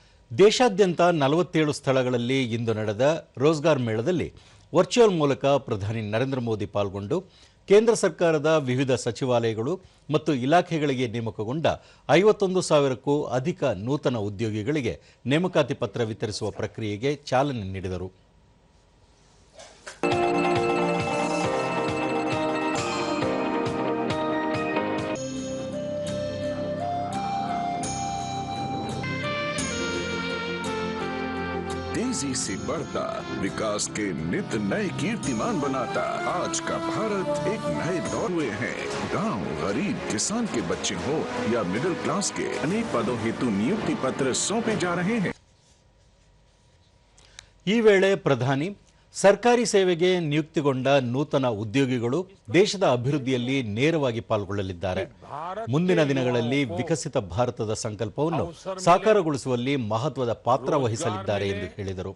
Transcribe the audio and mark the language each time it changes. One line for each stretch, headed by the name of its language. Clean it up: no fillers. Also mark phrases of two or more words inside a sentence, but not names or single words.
Kannada: ದೇಶಾದ್ಯಂತ 47 ಸ್ಥಳಗಳಲ್ಲಿ ಇಂದು ನಡೆದ ರೋಜ್ಗಾರ್ ಮೇಳದಲ್ಲಿ ವರ್ಚುವಲ್ ಮೂಲಕ ಪ್ರಧಾನಿ ನರೇಂದ್ರ ಮೋದಿ ಪಾಲ್ಗೊಂಡು ಕೇಂದ್ರ ಸರ್ಕಾರದ ವಿವಿಧ ಸಚಿವಾಲಯಗಳು ಮತ್ತು ಇಲಾಖೆಗಳಿಗೆ ನೇಮಕಗೊಂಡ 51,000ಕ್ಕೂ ಅಧಿಕ ನೂತನ ಉದ್ಯೋಗಿಗಳಿಗೆ ನೇಮಕಾತಿ ಪತ್ರ ವಿತರಿಸುವ ಪ್ರಕ್ರಿಯೆಗೆ ಚಾಲನೆ ನೀಡಿದರು.
Hindi: तेजी से बढ़ता विकास के नित नए कीर्तिमान बनाता आज का भारत एक नए दौर में है। गांव, गरीब, किसान के बच्चे हो या
English: middle class
Hindi: के अनेक पदों हेतु नियुक्ति पत्र सौंपे जा रहे हैं।
Kannada: ಈ ವೇಳೆ ಪ್ರಧಾನಿ ಸರ್ಕಾರಿ ಸೇವೆಗೆ ನಿಯುಕ್ತಿಗೊಂಡ ನೂತನ ಉದ್ಯೋಗಿಗಳು ದೇಶದ ಅಭಿವೃದ್ಧಿಯಲ್ಲಿ ನೇರವಾಗಿ ಪಾಲ್ಗೊಳ್ಳಲಿದ್ದಾರೆ. ಮುಂದಿನ ದಿನಗಳಲ್ಲಿ ವಿಕಸಿತ ಭಾರತದ ಸಂಕಲ್ಪವನ್ನು ಸಾಕಾರಗೊಳಿಸುವಲ್ಲಿ ಮಹತ್ವದ ಪಾತ್ರ ವಹಿಸಲಿದ್ದಾರೆ ಎಂದು ಹೇಳಿದರು.